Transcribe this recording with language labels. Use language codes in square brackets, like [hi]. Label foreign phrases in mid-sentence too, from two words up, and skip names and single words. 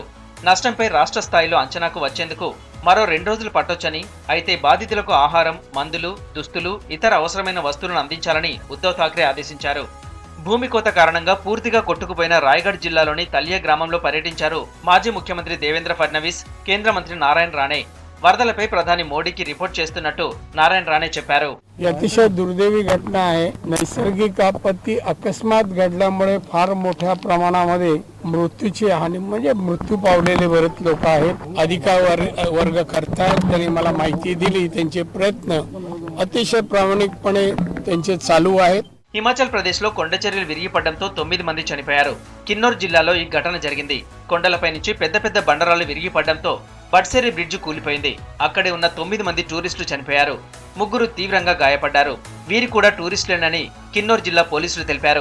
[te] నష్టంపై రాష్ట్ర స్థాయిలో అంచనాకు వచ్చేందుకు మరో 2 రోజులు పట్టొచ్చని, అయితే బాధితులకు ఆహారం, మందులు, దుస్తులు, ఇతర అవసరమైన వస్తువులను అందించాలని ఉద్ధవ్ ఠాక్రే ఆదేశించారు. భూమి కోత కారణంగా పూర్తిగా కొట్టుకుపోయిన రాయగఢ్ జిల్లాలోని తలియా గ్రామంలో పర్యటించారు మాజీ ముఖ్యమంత్రి దేవేంద్ర ఫడ్నవీస్, కేంద్ర మంత్రి నారాయణ రాणे. వరదలపై ప్రధాని మోడీకి రిపోర్ట్ చేస్తున్నట్టు నారాయణ రాणे చెప్పారు. [mr] अतिशय दुर्दैवी घटना आहे. नैसर्गिक आपत्ती अकस्मात घडल्यामुळे फार मोठ्या प्रमाणामध्ये मृत्यूची हानी म्हणजे मृत्यू पावलेले बरेच लोक आहेत. अधिकारी वर्ग करतायत, त्यांनी मला माहिती दिली. त्यांचे प्रयत्न अतिशय प्रामाणिकपणे त्यांचे चालू आहेत. [te] హిమాచల్ ప్రదేశ్ లో కొండ చర్యలు విరిగిపడడంతో 9 మంది చనిపోయారు. కిన్నౌర్ జిల్లాలో ఈ ఘటన జరిగింది. కొండలపై నుంచి పెద్ద పెద్ద బండరాళ్లు విరిగిపడడంతో బట్సేరి బ్రిడ్జ్ కూలిపోయింది. అక్కడే ఉన్న 9 మంది టూరిస్టులు చనిపోయారు. 3 తీవ్రంగా గాయపడ్డారు. వీరి కూడా టూరిస్టులేనని కిన్నౌర్ జిల్లా పోలీసులు తెలిపారు.